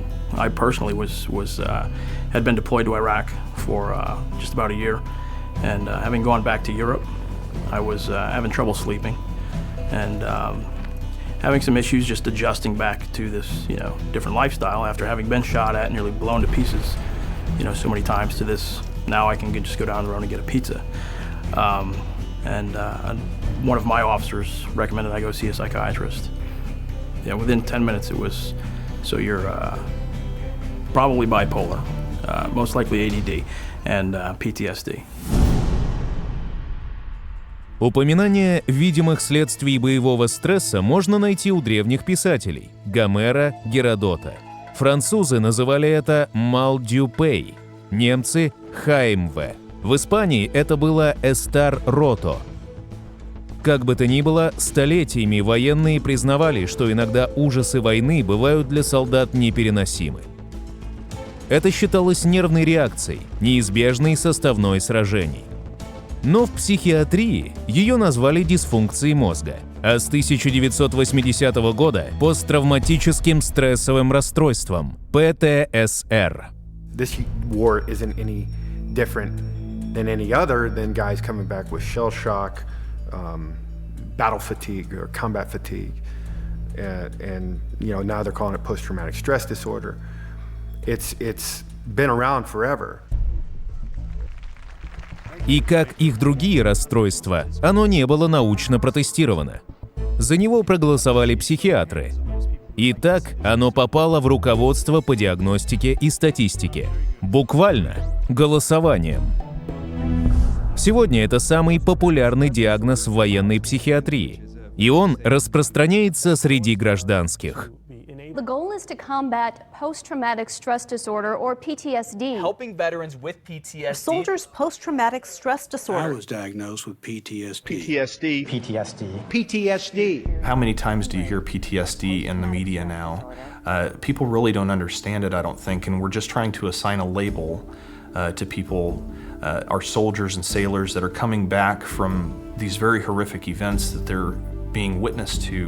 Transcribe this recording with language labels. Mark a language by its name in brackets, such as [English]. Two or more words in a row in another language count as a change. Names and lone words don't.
[English] I personally had been deployed to Iraq for just about a year, and having gone back to Europe, I was having trouble sleeping, and having some issues just adjusting back to this, different lifestyle after having been shot at, nearly blown to pieces, so many times, to this, now I can just go down the road and get a pizza. And one of my officers recommended I go see a psychiatrist. Within 10 minutes it was, so you're probably bipolar, most likely ADD, and PTSD. [Russian] Упоминание видимых следствий боевого стресса можно найти у древних писателей – Гомера, Геродота. Французы называли это [French] «mal du pays», [Russian] немцы – «heimweh». В Испании это было [Spanish] «estar roto». [Russian] Как бы то ни было, столетиями военные признавали, что иногда ужасы войны бывают для солдат непереносимы. Это считалось нервной реакцией, неизбежной составной сражений. Но в психиатрии ее назвали дисфункцией мозга, а с 1980 года – посттравматическим стрессовым расстройством – ПТСР. [English] This war isn't any different than any other than guys coming back with shell shock, battle fatigue or combat fatigue, and now they're calling it post-traumatic stress disorder. It's been around forever. [Russian] И как их другие расстройства, оно не было научно протестировано. За него проголосовали психиатры. И так оно попало в руководство по диагностике и статистике. Буквально голосованием. Сегодня это самый популярный диагноз в военной психиатрии. И он распространяется среди гражданских. [English] The goal is to combat post-traumatic stress disorder, or PTSD. Helping veterans with PTSD. Soldiers' post-traumatic stress disorder. I was diagnosed with PTSD. PTSD. How many times do you hear PTSD in the media now? People really don't understand it, I don't think, and we're just trying to assign a label to people, our soldiers and sailors that are coming back from these very horrific events that they're being witness to.